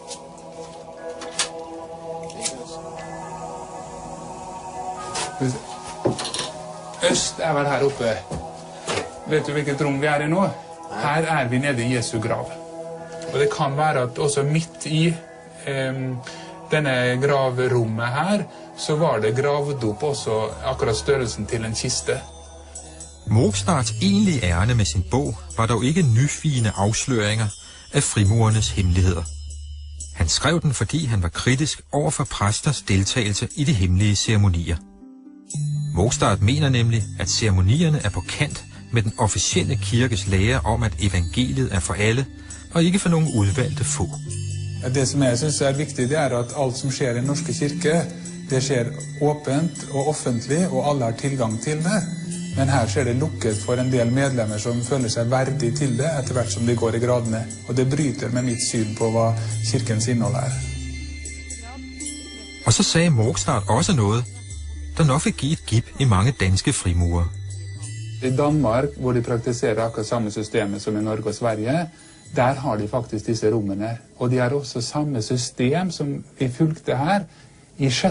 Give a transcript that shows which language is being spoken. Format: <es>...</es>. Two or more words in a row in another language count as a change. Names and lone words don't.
<no>Øst er vel her oppe. Vet du hvilket rom vi er i nå? Her er vi nede i Jesu grav. Og det kan være at også midt i denne gravrommet her, så var det gravd opp også akkurat størrelsen til en kiste.</no> <da>Mogstads egentlige ærne med sin bog var dog ikke nyfine afsløringer af frimurernes hemmeligheder. Han skrev den, fordi han var kritisk over for præsters deltagelse i de hemmelige ceremonier. Mogstad mener nemlig, at ceremonierne er på kant med den officielle kirkes lære om, at evangeliet er for alle, og ikke for nogen udvalgte få.</da> <no>Det som jeg synes er vigtigt, det er at alt som sker i den norske kirke, det sker åpent og offentlig, og alle har tilgang til det. Men her skjer det lukket for en del medlemmer som føler seg verdig til det, etter hvert som de går i gradene. Og det bryter med mitt syn på hva kirkens innhold er.</no> <da>Og så sagde Mogstad også noget, der nok vil give et gib i mange danske frimurer.</da> <no>I Danmark, hvor de praktiserer akkurat samme systemet som i Norge og Sverige, der har de faktisk disse rommene. Og de har også samme system som vi fulgte her i 6.</no>